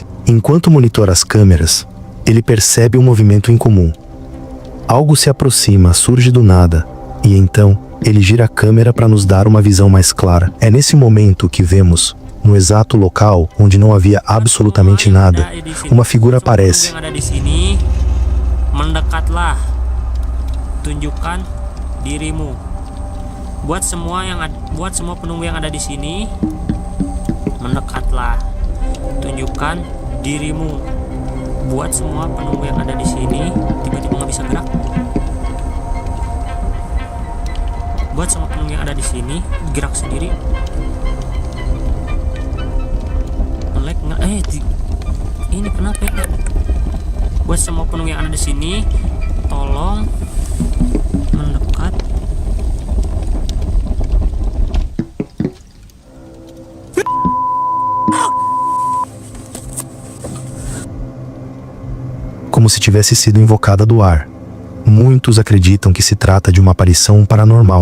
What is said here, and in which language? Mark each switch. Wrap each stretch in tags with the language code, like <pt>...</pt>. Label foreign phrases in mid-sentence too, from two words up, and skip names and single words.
<pt>Enquanto monitora as câmeras, ele percebe um movimento incomum. Algo se aproxima, surge do nada, e então ele gira a câmera para nos dar uma visão mais clara. É nesse momento que vemos, no exato local onde não havia absolutamente nada, uma figura aparece.</pt> <id>Mendekatlah, tunjukkan dirimu. Buat semua penunggu yang ada di sini, mendekatlah, tunjukkan dirimu. Buat semua penunggu yang ada di sini, tiba-tiba nggak bisa gerak. Buat semua penunggu yang ada di sini, gerak sendiri. Melek nggak? Ini kenapa ya? Buat semua penunggu yang ada di sini, tolong mendekat.</id> <pt>Como se tivesse sido invocada do ar. Muitos acreditam que se trata de uma aparição paranormal.</pt>